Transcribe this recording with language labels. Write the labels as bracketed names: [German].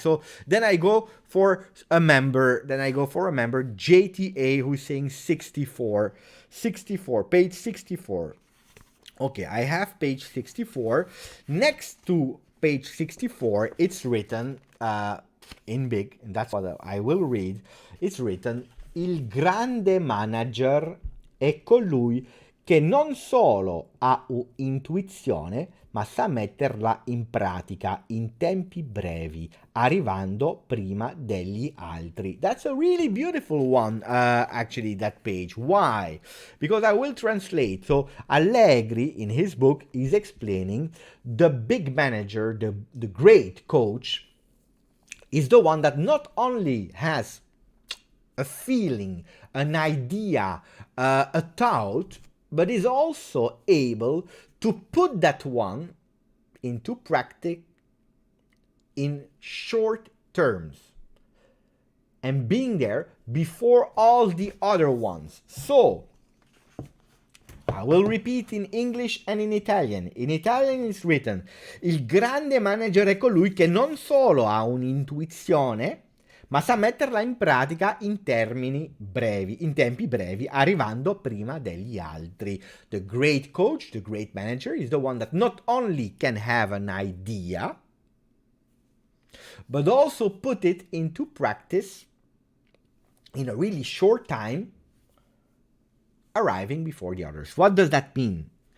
[English] So then I go for a member. JTA, who's saying 64, page 64. Okay, I have page 64. Next to page 64, it's written in big, and that's what I will read. It's written: [Italian] Il grande manager è colui che non solo ha un'intuizione, ma sa metterla in pratica in tempi brevi, arrivando prima degli altri. [English] That's a really beautiful one, actually, that page. Why? Because I will translate. So Allegri, in his book, is explaining the big manager, the great coach, is the one that not only has a feeling, an idea, a thought, but is also able to put that one into practice in short terms and being there before all the other ones. So I will repeat in English and in Italian. In Italian it's written: [Italian] Il grande manager è colui che non solo ha un'intuizione, ma sa metterla in pratica in tempi brevi, arrivando prima degli altri. [English] The great coach, the great manager, is the one that not only can have an idea, but also put it into practice in a really short time, arriving before the others. What does that mean?